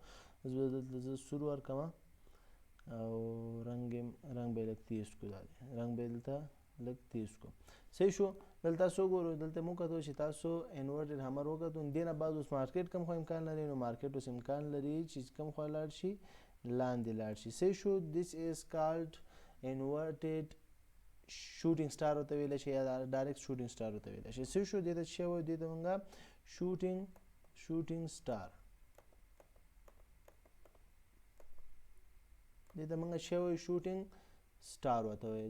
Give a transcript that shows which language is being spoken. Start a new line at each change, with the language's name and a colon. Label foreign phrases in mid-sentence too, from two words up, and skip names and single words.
Pashto: دلته زه سور ورکوم او رنګ به یې لږ تیز کړو. دا دی رنګ به یې دلته لږ تیز کړو. صحیح شو. دلته تاسو وګورئ، دلته مو وکتو چې تاسو
English: inverted hammer
Pashto: وکتو. دې نه بعد اوس مارکیټ کوم خوا امکان لري، نو مارکیټ اوس امکان لري چې کوم خوا لاړ شي، لاندې لاړ شي. صحیح شو.
English: this is called inverted shooting star
Pashto: ورته ویلی شي یا
English: direct shooting star
Pashto: ورته ویلی شي. صحیح شو. دې ته څه وایو؟ دې ته موږ
English: shooting star,
Pashto: دې ته موږ څه وایو؟
English: shooting star
Pashto: ورته وایي.